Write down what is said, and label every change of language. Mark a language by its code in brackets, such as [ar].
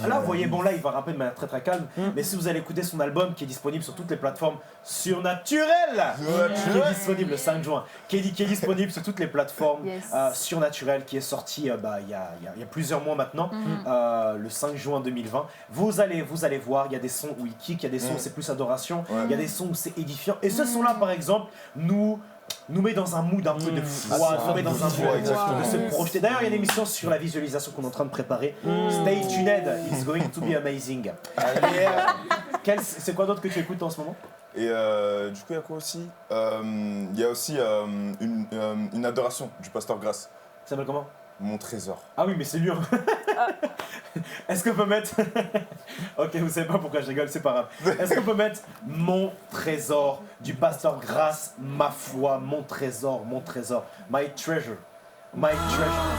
[fr] Là vous voyez, bon là il va rapper de manière très très calme, mais si vous allez écouter son album qui est disponible sur toutes les plateformes surnaturelles, qui est disponible le 5 juin, qui est disponible sur toutes les plateformes surnaturelles, qui est sorti il y a plusieurs mois maintenant, le 5 juin 2020. Vous allez voir, il y a des sons où il kick, il y a des sons où c'est plus adoration, il y a des sons où c'est édifiant. Et ce son là par exemple nous met dans un mood un peu de foi, nous met dans un mood de se projeter. D'ailleurs, il y a une émission sur la visualisation qu'on est en train de préparer. [en] Stay tuned, it's going to be amazing. [fr] C'est quoi d'autre que tu écoutes en ce moment? Et du coup, il y a quoi aussi? Il y a aussi une adoration du pasteur Grasse. Ça s'appelle comment? Mon trésor. Ah oui, mais c'est lui. Est-ce qu'on peut mettre... Ok, vous savez pas pourquoi je rigole, c'est pas grave. Est-ce qu'on peut mettre Mon trésor du pasteur Grasse, ma foi, mon trésor, [en] my treasure, my treasure.